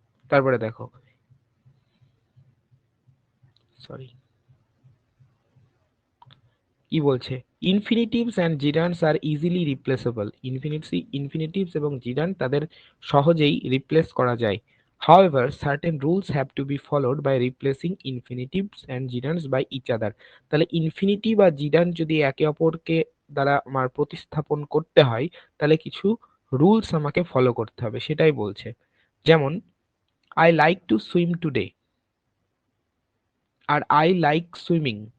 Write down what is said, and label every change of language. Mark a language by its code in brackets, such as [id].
[bn] তারপরে দেখো, সরি, কি বলছে, [en] Infinitives and gerunds are easily replaceable. [bn] Infinitives এবং জিরান্ড তাদের সহজেই রিপ্লেস করা যায়। [en] However, certain rules have to be followed by replacing infinitives and gerunds by each other. [bn] তাহলে ইনফিনিটিভ বা জিরান্ড যদি একে অপরকে দ্বারা আমার প্রতিস্থাপন করতে হয়, তাহলে কিছু রুলস আমাকে ফলো করতে হবে, সেটাই বলছে। [en] যেমন I like to swim today আর I like swimming.